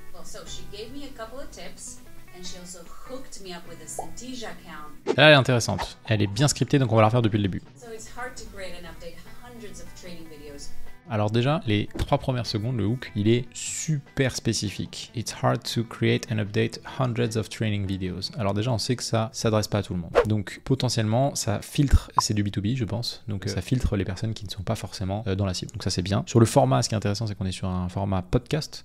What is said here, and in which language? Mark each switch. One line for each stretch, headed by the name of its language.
English: Well, so she gave me a couple of tips, and she also hooked me up with a Synthesia account.
French: Là, elle est intéressante. Elle est bien scriptée, donc on va la refaire depuis le début.
English: So it's hard to create and update hundreds of training videos.
French: Alors déjà, les 3 premières secondes, le hook, il est super spécifique.
English: It's hard to create and update hundreds of training videos.
French: Alors déjà, on sait que ça s'adresse pas à tout le monde. Donc potentiellement, ça filtre, c'est du B2B, je pense. Donc ça filtre les personnes qui ne sont pas forcément dans la cible. Donc ça, c'est bien. Sur le format, ce qui est intéressant, c'est qu'on est sur un format podcast.